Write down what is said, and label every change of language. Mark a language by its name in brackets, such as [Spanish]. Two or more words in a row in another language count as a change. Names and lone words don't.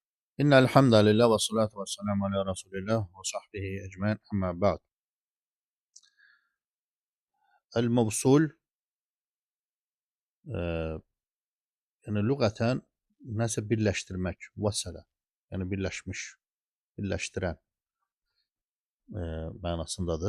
[Arabic] إن الحمد لله والصلاة والسلام على رسول الله وصحبه أجمعين أما بعد. [Azerbaijani] El-mevsul yəni lüğətən nəsə birləşdirmək, vəsələ, yəni birləşmiş, birləşdirən mənasındadır.